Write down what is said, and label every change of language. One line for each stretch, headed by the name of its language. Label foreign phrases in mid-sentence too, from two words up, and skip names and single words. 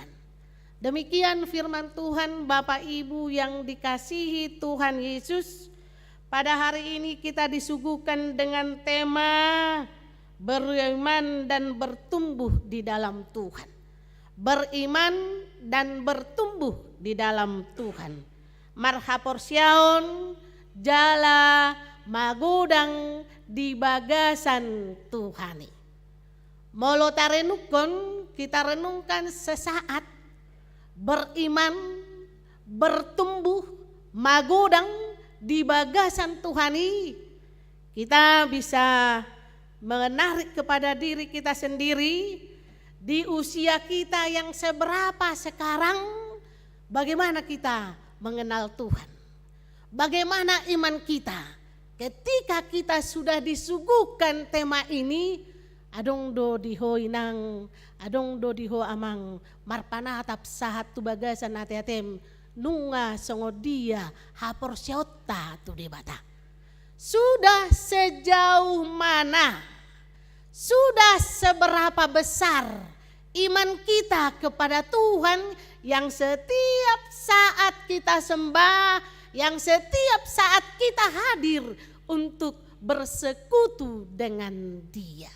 Indonesian: Demikian firman Tuhan, Bapak Ibu yang dikasihi Tuhan Yesus. Pada hari ini kita disuguhkan dengan tema beriman dan bertumbuh di dalam Tuhan. Beriman dan bertumbuh di dalam Tuhan.
Batak Toba: Marhaporsiaon jala magudang di bagasan Tuhani. Molo tarenukon,
Indonesian: kita renungkan sesaat. Beriman, bertumbuh,
Batak Toba: magudang di bagasan Tuhani.
Indonesian: Kita bisa menarik kepada diri kita sendiri, di usia kita yang seberapa sekarang, bagaimana kita mengenal Tuhan, bagaimana iman kita ketika kita sudah disuguhkan tema ini.
Batak Toba: Adong do diho inang, adong do diho amang marpanatap sahat tu bagasan ate-atem nunga songodia haporsiota tu debata.
Indonesian: Sudah sejauh mana, sudah seberapa besar iman kita kepada Tuhan yang setiap saat kita sembah, yang setiap saat kita hadir untuk bersekutu dengan Dia.